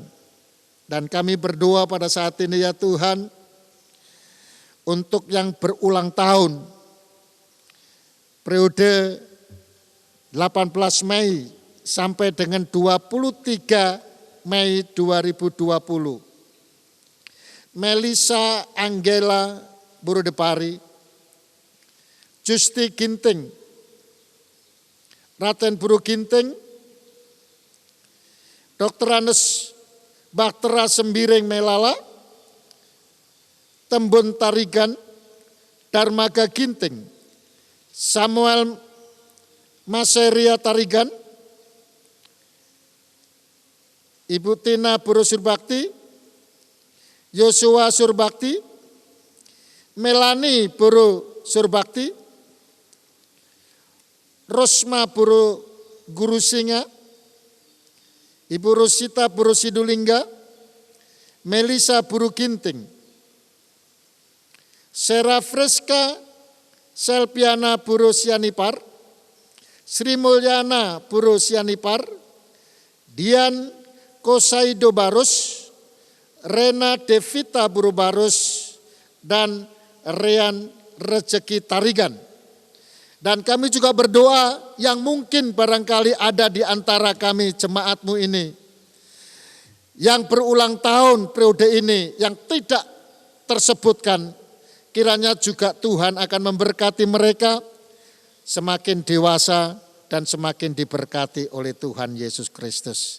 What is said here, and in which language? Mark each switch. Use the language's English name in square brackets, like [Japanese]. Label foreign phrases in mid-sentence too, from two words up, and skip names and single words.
[Indonesian] Dan kami berdoa pada saat ini ya Tuhan, untuk yang berulang tahun, periode 18 Mei sampai dengan 23 Mei 2020. Melisa Anggela Burudepari, Justi Ginting, Raten Buru Ginting, Dr. Anes Bahtera Sembiring Melala, Tembun Tarigan, Darmaga Ginting, Samuel Maseria Tarigan, Ibu Tina Buru Surbakti, Yosua Surbakti, Melani Buru Surbakti, Rosma Buru Guru Singa, Ibu Rosita Buru Sidulingga, Melisa Buru Ginting, Sera Freska Selpiana Buru Sianipar, Sri Mulyana Buru Sianipar, Dian Kosaido Barus, Rena Devita Buru Barus, dan Rian Rezeki Tarigan. Dan kami juga berdoa yang mungkin barangkali ada di antara kami jemaatmu ini yang berulang tahun periode ini yang tidak tersebutkan, kiranya juga Tuhan akan memberkati mereka semakin dewasa dan semakin diberkati oleh Tuhan Yesus Kristus.